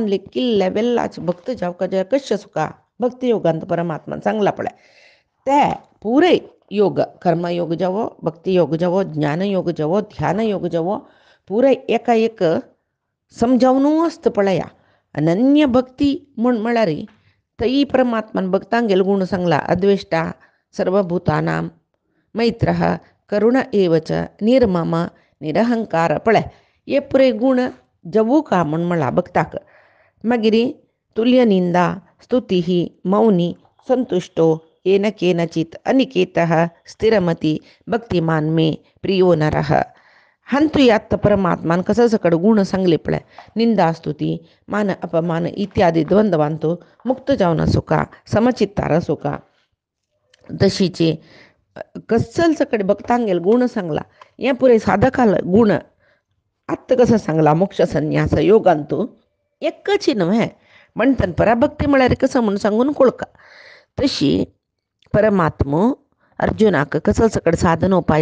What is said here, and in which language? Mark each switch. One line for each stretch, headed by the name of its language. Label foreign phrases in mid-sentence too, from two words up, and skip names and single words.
Konkani: लेखील लेवलाचे भक्त जावका जाय कशें सुका भक्ती योगांत परमात्मान सांगला पळय ते पुरे योग कर्मयोग जावो भक्ती योग जावो ज्ञानयोग जावो ध्यान योग जावो पुरे एका एक समजावून आसता पळया अनन्य भक्ती म्हळ्यार थंय परमात्मान भक्तांगेल गुण सांगला
Sanskrit: अद्वेष्टा सर्वभूतानां मैत्रः करुण एवच निर्मम निरहंकार
Konkani: पळय हे पुरे गुण जवू का म्हूण म्हणला भक्ताक मागीर
Sanskrit: तुल्य निंदा स्तुती मौनी संतुष्टो येन केनचित अनिकेतः स्थिरमती भक्तिमान मे प्रियो नरः
Konkani: हंतु यात परमात्मान कसं सकड गुण सांगले पळय निंदा स्तुती मान अपमान इत्यादी द्वंद्वांतू मुक्त जावन आसूं का समचित्तार आसूं का तशीचे कसल सकड भक्तांगेल गुण सांगला हे पुरे साधकाल गुण आत्ता कसं सांगला मोक्ष संन्यास योगांतू एकच न्हय म्हणटन पराभक्ती म्हळ्यार कसं म्हणून सांगून कळका तशी परमात्मो अर्जुनाक कसल सकड साधन उपाय